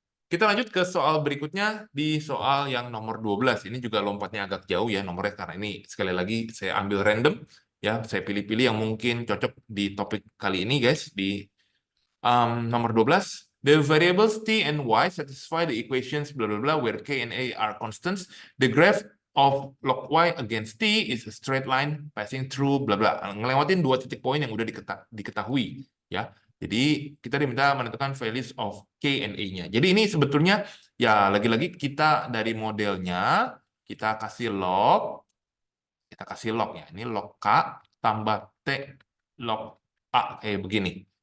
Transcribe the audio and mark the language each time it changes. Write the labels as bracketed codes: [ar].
[id] Kita lanjut ke soal berikutnya di soal yang nomor 12. Ini juga lompatnya agak jauh ya nomornya karena ini sekali lagi saya ambil random ya, saya pilih-pilih yang mungkin cocok di topik kali ini guys di nomor 12. [en] The variables t and y satisfy the equations blah blah blah where k and a are constants. The graph of log y against t is a straight line passing through bla bla. [id] Ngelewatin 2 titik poin yang udah diketahui ya. Jadi kita diminta menentukan [en] values of k and a- [id] nya. Jadi ini sebetulnya ya lagi-lagi kita dari modelnya kita kasih log ya. Ini log k tambah t log a kayak begini.